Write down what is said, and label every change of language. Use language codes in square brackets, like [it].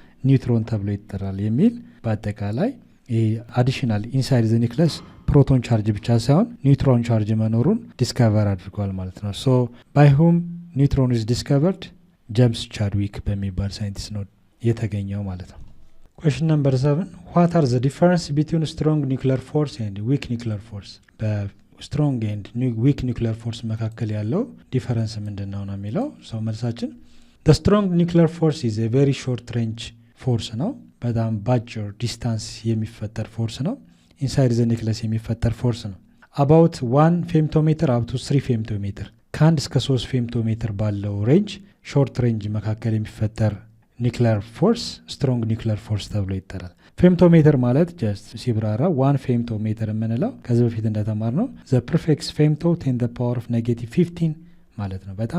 [am] ኒውትሮን ተብሎ ይጠራል የሚል በአጠቃላይ አዲሽናል ኢንሳይድ ዘ ኒክለስ ፕሮቶን ቻርጅ ብቻ ሳይሆን ኒውትሮን ቻርጅ መኖሩን ዲስከቨር አድርጓል ማለት ነው። ሶ [en] ባይ ሁም ኒውትሮን ኢዝ ዲስከቨርድ [am] ጄምስ ቻድዊክ በሚባል ሳይንቲስት ነው የተገኘው ማለት ነው። [en] Question number 7. What are the difference between strong nuclear force and weak nuclear force? [am] በስትሮንግ ኤንድ ዊክ ኒውክሊየር ፎርስ መካከል ያለው ዲፈረንስ ምንድን ነው ነው የሚለው ሰው መልሳችን [en] the strong nuclear force is a very short range force [am] ነው። በጣም ባጭር ዲስታንስ የሚፈጠር ፎርስ ነው። [en] ኢንሳይድ ዘ ኒክለስ [am] የሚፈጠር ፎርስ ነው። [en] about 1 [am] ፌምቶሜትር [en] up to 3 [am] ፌምቶሜትር ከ1 እስከ 3 ፌምቶሜትር ባለው ሬንጅ ሾርት ሬንጅ መካከል የሚፈጠር ኒክሊየር ፎርስ ስትሮንግ ኒክሊየር ፎርስ ተብሎ ይጠራል። ፌምቶሜትር ማለት ጀስት ሲብራራ 1 ፌምቶሜትር የምንለው ከዚህ በፊት እንደተማር ነው [en] ዘ ፕሪፊክስ ፌምቶ 10 the power of -15 [am] ማለት ነው።